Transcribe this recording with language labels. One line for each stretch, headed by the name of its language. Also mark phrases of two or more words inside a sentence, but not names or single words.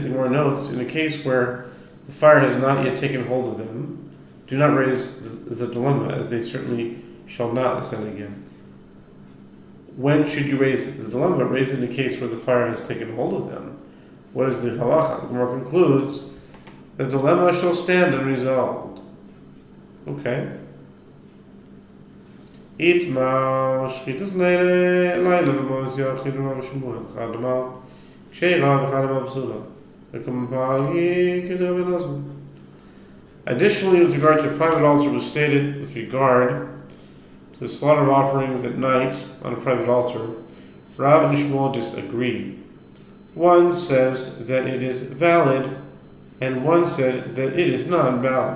English: The Gemara notes, in a case where the fire has not yet taken hold of them, do not raise the dilemma, as they certainly shall not ascend again. When should you raise the dilemma? Raise it in the case where the fire has taken hold of them. What is the halacha? The Gemara concludes, the dilemma shall stand unresolved.
Aramaic: Okay. איתמר שחיטת לילה בבמת יחיד רב ושמואל חד אמר כשירה וחד אמר פסולה וקמפלי כדר ונזמן.
English: Additionally, with regard to a private altar, was stated with regard to the slaughter of offerings at night on a private altar, Rav and Shmuel disagree. One says that it is valid, and one said that it is not valid.